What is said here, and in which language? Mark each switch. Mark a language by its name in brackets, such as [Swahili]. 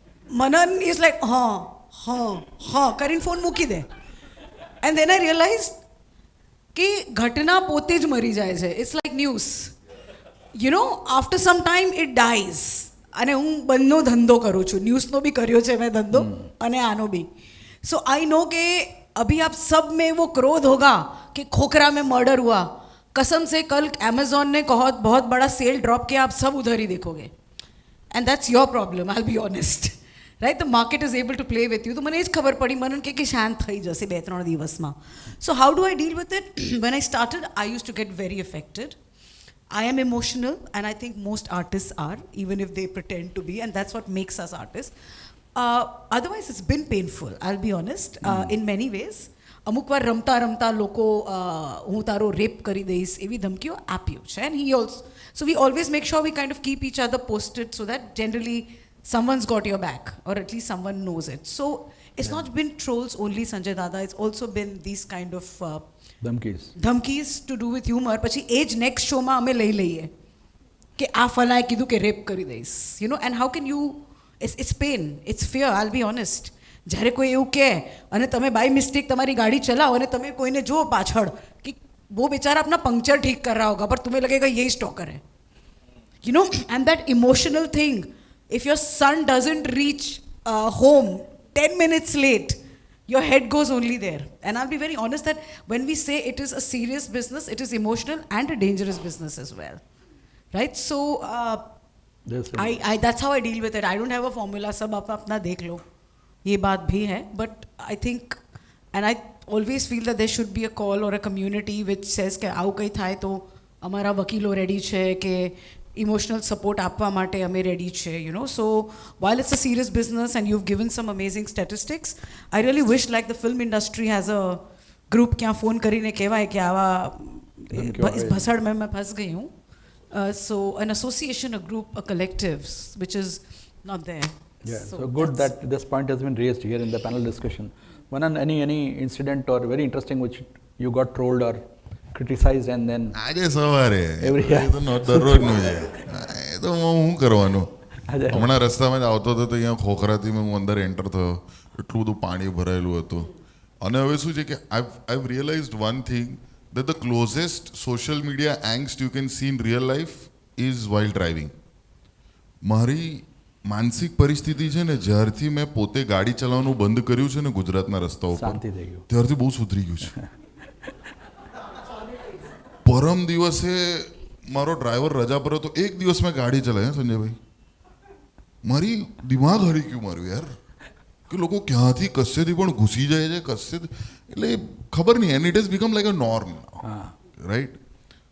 [Gujarati] Manan [English] is like [Gujarati] હા કરીને phone મૂકી દે, [English] and then I realise [Gujarati] કે ઘટના પોતે જ મરી જાય છે. [English] It's like news, you know, after some time it dies. [Gujarati] અને હું બંનેનો ધંધો કરું છું, ન્યૂઝનો બી કર્યો છે મેં ધંધો, અને આનો બી. [English] so I know [Hindi] કે અભી આપ સબ में वो क्रोध होगा कि खोखरा में मर्डर हुआ, कसम से कल अमेजोन ने बहुत बड़ा सेल ड्रॉप किया, आप सब उधर ही देखोगे, [English] And that's your problem, I will be honest, right? The market is able to play with you. [Gujarati] तो મને એ જ ખબર પડી, મને કે શાંત થઈ જશે 2-3 દિવસમાં. [English] So how do I deal with it? When I started I used to get very affected. I am emotional, and I think most artists are, even if they pretend to be, and that's what makes us artists. Otherwise, it's been painful, I'll be honest, in many ways. [Gujarati] અમુક વાર રમતા રમતા લોકો હું તારો rape કરી દઈશ એવી ધમકીઓ આપ્યું છે, [English] and he also, so we always make sure we kind of keep each other posted, so that generally someone's got your back, or at least someone knows it. So it's not been trolls only, Sanjay Dada, it's also been these kind of ધમકીઝ to do with humor. [Gujarati] પછી એ જ next શોમાં અમે લઈ લઈએ કે આ ફલાએ કીધું કે રેપ કરી દઈશ, [English] you know, and how can you, it's pain, it's fear, I'll be honest. [Gujarati] જ્યારે કોઈ એવું કહે અને તમે બાય મિસ્ટેક તમારી ગાડી ચલાવો અને તમે કોઈને જુઓ પાછળ [Hindi] कि वो बेचारा अपना पंक्चर ठीक कर रहा होगा पर तुम्हें लगेगा यही स्टॉकर है, [English] you know, and that emotional thing, if your son doesn't reach home 10 minutes late, your head goes only there. And I'll be very honest that when we say it is a serious business, it is emotional and a dangerous business as well, right? So that's how I deal with it. I don't have a formula. [Hindi] सब आप अपना देख लो, ये बात भी है. [English] But I think, and I always feel that there should be a call or a community which says [Gujarati] કે આવું કંઈ થાય તો અમારા વકીલો રેડી છે કે ઇમોશનલ સપોર્ટ આપવા માટે અમે રેડી છે, [English] you know. So while it's a serious business and you've given some amazing statistics, I really wish like the film industry has a group [Gujarati] ક્યાં ફોન કરીને કહેવાય કે આવા [Hindi] इस भसड़ में मैं फंस गई हूँ. [English] So an association, a group, a collective, which is not there. Yeah, so good that this point has been raised here in the panel discussion. Manan, any incident or very interesting which you got trolled or criticized and then [Gujarati] આજે સવારે [English] Every- [Gujarati] એ તો દરરોજનું છે, એ તો હું કરવાનું. આજે. હમણાં રસ્તામાં જ આવતો હતો તો અહીંયા ખોખરાથી હું અંદર એન્ટર થયો, એટલું બધું પાણી ભરાયેલું હતું. અને હવે શું છે કે [English] I've realised one thing, that the closest social media angst you can see in real life is while driving. [Gujarati] મારી માનસિક પરિસ્થિતિ છે ને, જ્યારથી મેં પોતે ગાડી ચલાવવાનું બંધ કર્યું છે ને ગુજરાતના રસ્તાઓ પર, શાંતિ થઈ ગયું. ત્યારથી બહુ સુધરી ગયું છે. પરમ દિવસે મારો ડ્રાઈવર રજા પર હતો, એક દિવસ મેં ગાડી ચલાવી સંજયભાઈ, મારી દિમાગ હરી ગયું મારું યાર, કે લોકો ક્યાંથી કશેથી પણ ઘૂસી જાય છે કશે, એટલે ખબર નહીં, [English] And it is become like a norm, right.